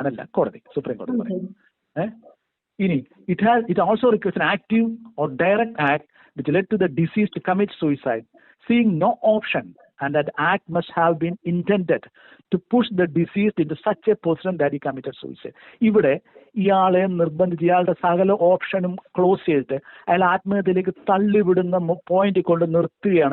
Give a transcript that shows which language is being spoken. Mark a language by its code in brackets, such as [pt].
[ml] ഞാനല്ല, കോടതി, സുപ്രീം കോടതി പറയും. [en] ഇനി it also requires an active or direct act which led to the deceased to commit suicide, seeing no option, and that act must have been intended to push the deceased into such a position that he committed suicide. [ml] ഇവിടെ ഇയാളെ നിർബന്ധിച്ച് ഇയാളുടെ സകല ഓപ്ഷനും close ചെയ്തിട്ട് അയാൾ ആത്മഹത്യയിലേക്ക് തള്ളിവിടുന്ന point കൊണ്ട് നിർത്തുകയാണ്.